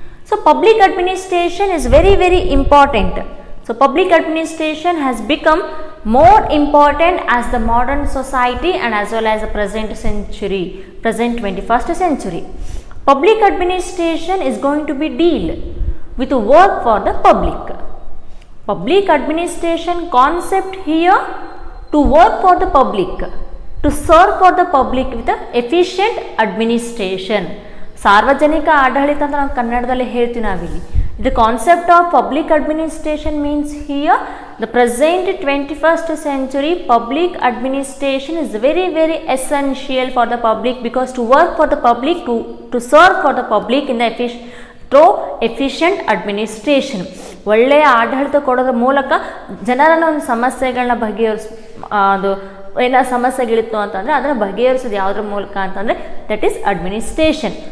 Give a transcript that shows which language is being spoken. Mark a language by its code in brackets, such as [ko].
[en] So public administration is very important. So public administration has become more important as the modern society and as well as the present 21st century. Public administration is going to be deal with work for the public. Public administration concept here to work for the public, to serve for the public with the efficient administration. [kn] ಸಾರ್ವಜನಿಕ ಆಡಳಿತ ಅಂತ ನಾವು ಕನ್ನಡದಲ್ಲಿ ಹೇಳ್ತೀವಿ ನಾವಿಲ್ಲಿ. [en] The concept of public administration means here the present 21st century public administration is very essential for the public, because to work for the public, to serve for the public in the efficient administration. [kn] ಒಳ್ಳೆಯ ಆಡಳಿತ ಕೊಡೋದ್ರ ಮೂಲಕ ಜನರನ್ನ ಒಂದು ಸಮಸ್ಯೆಗಳನ್ನ ಅದು ಏನೋ ಸಮಸ್ಯೆಗಳಿತ್ತು ಅಂತಂದರೆ ಅದನ್ನು ಬಗೆಹರಿಸೋದು ಯಾವುದ್ರ ಮೂಲಕ ಅಂತಂದರೆ [en] That is administration.